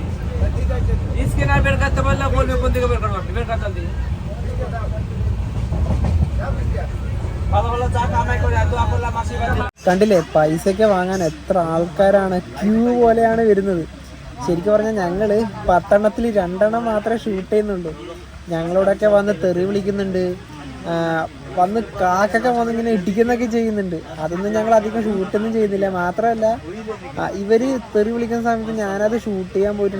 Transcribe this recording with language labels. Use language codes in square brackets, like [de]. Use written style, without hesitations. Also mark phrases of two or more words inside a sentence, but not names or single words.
[bn] স্ক্যানার বের করতে বললে বলবে কোন দিকে বের করবো, আপনি বের করতে দিন। ভালো ভালো চা কামাই করে দোয়া করলাম আশীর্বাদ। [ml] കണ്ടില്ലേ, പൈസയ്ക്ക് വാങ്ങാൻ എത്ര ആൾക്കാരാണ്, ക്യൂ പോലെയാണ് വരുന്നത്. ശരിക്കും പറഞ്ഞാൽ ഞങ്ങൾ 10 എണ്ണത്തിൽ 2 എണ്ണം മാത്രമേ ഷൂട്ട് ചെയ്യുന്നുള്ളൂ. ഞങ്ങളോടൊക്കെ വന്ന് തെറി വിളിക്കുന്നുണ്ട്, വന്ന് കാക്കൊക്കെ വന്ന് ഇങ്ങനെ ഇടിക്കുന്നൊക്കെ ചെയ്യുന്നുണ്ട്. അതൊന്നും ഞങ്ങൾ അധികം ഷൂട്ടൊന്നും ചെയ്യുന്നില്ല. മാത്രമല്ല ഇവർ തെറി വിളിക്കുന്ന സമയത്ത് ഞാനത് ഷൂട്ട് ചെയ്യാൻ പോയിട്ടുണ്ട്.